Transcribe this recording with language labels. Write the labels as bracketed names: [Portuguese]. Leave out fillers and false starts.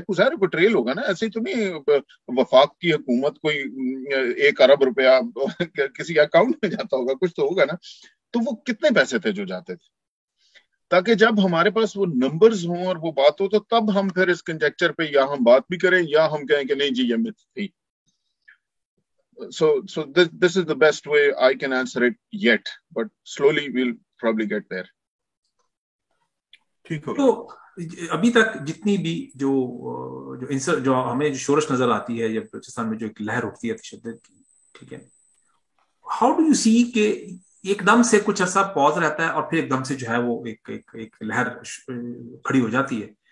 [Hindi] कुछ सारे को ट्रेल होगा ना, ऐसे ही तो नहीं वफाक की हुकूमत कोई 1 अरब रुपया किसी अकाउंट में जाता होगा, कुछ तो होगा ना. तो वो कितने पैसे थे जो जाते थे, ताकि जब हमारे पास वो नंबर्स हों और वो बात हो, तो तब हम फिर इस कंजेक्चर पे या हम बात भी करें या हम कहें कि नहीं जी ये मिथ थी. [English] So this is the best way I can answer it yet, but slowly we'll probably get there. [Hindi] ठीक हो. तो अभी तक जितनी भी जो हमें जो शोरश नजर आती है, या बलूचिस्तान में जो एक लहर उठती है तशद्दुद की, ठीक है, [English] how do you see [Hindi] कि एकदम से कुछ ऐसा पॉज रहता है और फिर एकदम से जो है वो एक लहर खड़ी हो जाती है?